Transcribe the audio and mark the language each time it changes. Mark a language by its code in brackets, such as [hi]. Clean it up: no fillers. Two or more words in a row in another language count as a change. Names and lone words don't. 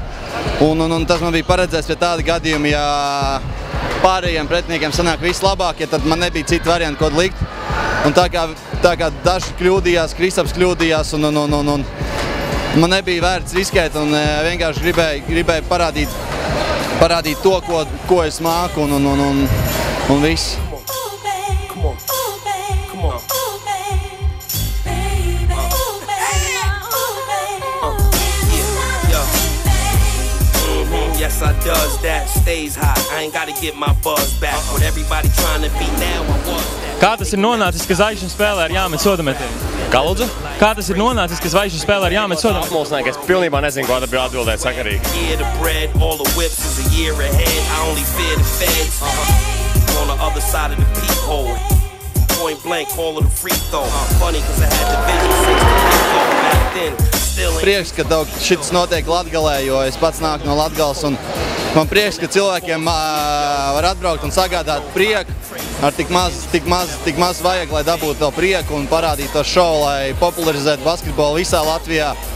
[lv] Un tas man bija paredzēts pie tāda gadījuma, ja pārējiem pretiniekiem sanāk vislabākie, tad man nebija citu variantu, ko likt. Un tā kā daži kļūdījās, Kristaps kļūdījās, un man nebija vērts riskēt, un vienkārši gribēju parādīt to, ko es māku, un viss. [en] Yes, I does that, stays hot. I ain't gotta get my buzz back. What everybody trying to be now, I was that. [lv] Kā tas ir nonācis, ka Zvaigžņu spēlē ar jāmet sodametienu? Kā lūdzu? Kā tas ir nonācis, ka Zvaigžņu spēlē ar jāmet sodametienu? Apmulsināju, ka es pilnībā nezinu, ko atbiju atbildēt sakarīgi. [en] Yeah, the bread, all the whips is a year ahead. I only fear the feds. On the other side of the peephole. Point blank, call it a free throw. Funny, cause I had the vision 6 back then. [lv] Prieks, ka šis notiek Latgalē, jo es pats nāku no Latgales, un man prieks, ka cilvēkiem var atbraukt un sagādāt prieku. Ar tik maz vajag, lai dabūtu to prieku un parādītu to šovu, lai popularizētu basketbolu visā Latvijā.